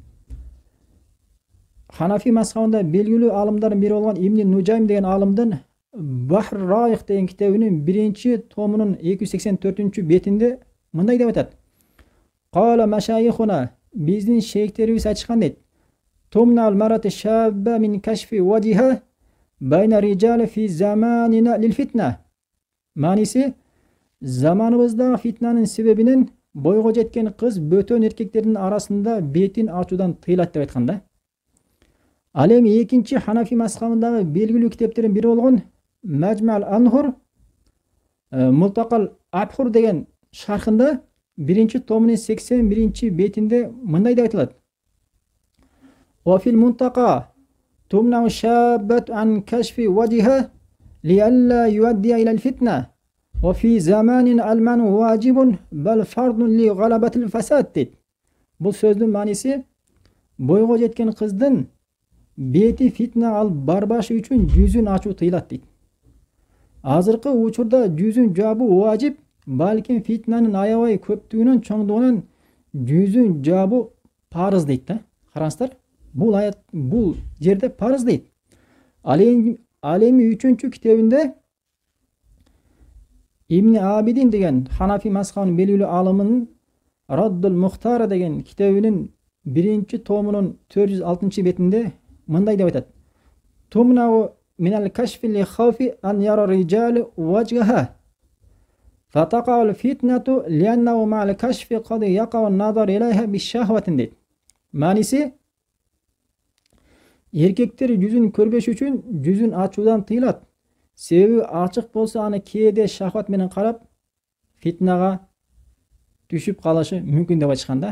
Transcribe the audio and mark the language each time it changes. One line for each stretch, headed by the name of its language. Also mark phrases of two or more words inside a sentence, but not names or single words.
Kyrgyz: Ханафи мазхабында белгилүү алымдардын бири болгон Ибн Нужайм деген алымдын Бахр Раих деген китебинин 1-томунун 284-бетинде мындай деп айтат.
Arabic: قال مشايخنا,
Kyrgyz: биздин шейхтерибиз айтышкан дейт.
Arabic: تمنع المرأة الشابة من كشف الوجه بين الرجال في زماننا للفتنة.
Kyrgyz: Маниси, заманыбызда фитнанын себебинен бойго жеткен кыз бөтөн эркектердин арасында бетин ачуудан тыйылат деп айтканда. Ал эми экинчи Ханафи мазхабындагы белгилүү китептердин бири болгон Маджмал Анхур, Мултакал Абхур деген шархында 1-томунун 81-бетинде мындай деп айтылат.
Arabic: وفي المنتقى تمنع الشابة عن كشف الوجه لئلا يؤدي إلى الفتنة وفي زماننا المنع واجب بل فرض لغلبة الفساد дейт.
Kyrgyz: Бул сөздүн мааниси, бойго жеткен кыздын бети фитна алып барбашы үчүн жүзүн ачуу тыйылат дейт. Азыркы учурда жүзүн жабуу важип, балким фитнанын аябай көптүгүнөн чоңдугунан жүзүн жабуу парыз дейт да. Караңыздар, бул аят бул жерде парыз дейт. Ал эми 3-чү китебинде Ибн Абидин деген Ханафи мазхабынын белгилүү алымынын Раддул Мухтара деген китебинин 1-томунун 406-бетинде мындай деп айтат.
Arabic: تمنع من الكشف لخوف أن يرى الرجال وجهها فتقع الفتنة لأنه مع الكشف قد يقع النظر إليها بشهوة дейт.
Kyrgyz: Мааниси, эркектер жүзүн көрбөш үчүн жүзүн ачуудан тыйылат. Себеби ачык болсо аны кээде шахват менен карап фитнага түшүп калышы мүмкүн деп айтышканда.